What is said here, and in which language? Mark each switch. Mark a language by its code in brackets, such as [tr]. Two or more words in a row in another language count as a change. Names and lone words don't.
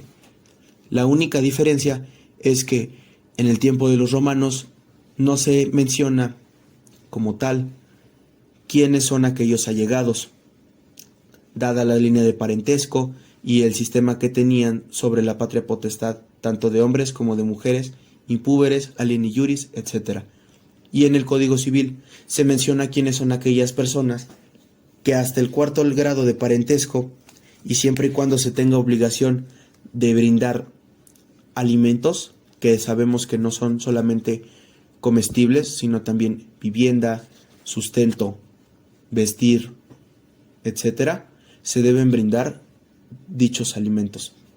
[es] La única diferencia es que en el tiempo de los romanos no se menciona como tal quiénes son aquellos allegados, dada la línea de parentesco y el sistema que tenían sobre la patria potestad, tanto de hombres como de mujeres, [la] impúberes, alieni iuris, [es] etc. Y en el Código Civil se menciona quiénes son aquellas personas que hasta el cuarto grado de parentesco, y siempre y cuando se tenga obligación de brindar alimentos, que sabemos que no son solamente comestibles, sino también vivienda, sustento, vestir, etc., se deben brindar dichos alimentos.